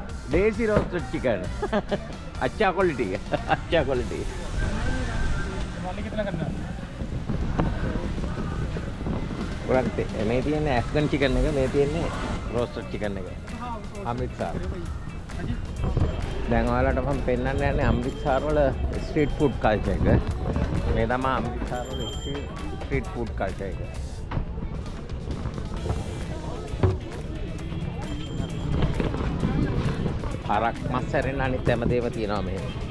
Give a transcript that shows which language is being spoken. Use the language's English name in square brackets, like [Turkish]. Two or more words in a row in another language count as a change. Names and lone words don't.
[English] Desi roasted chicken. [Hindi] अच्छा क्वालिटी है, अच्छा क्वालिटी है। वाले कितना करना है? [Sinhala] kurang මේ තියෙන්නේ [English] Afghan chicken [Sinhala] එක මේ තියෙන්නේ [English] roasted chicken [Sinhala] එක අමෘත්සර් දැන් ඔයාලට මම පෙන්නන්න යන්නේ අමෘත්සර් වල [English] street food culture [Sinhala] එක මේ තමයි අමෘත්සර් වල [English] street food culture [Sinhala] එක හරක් මස් හැරෙන්න අනිත් හැම දේම තියෙනවා මේ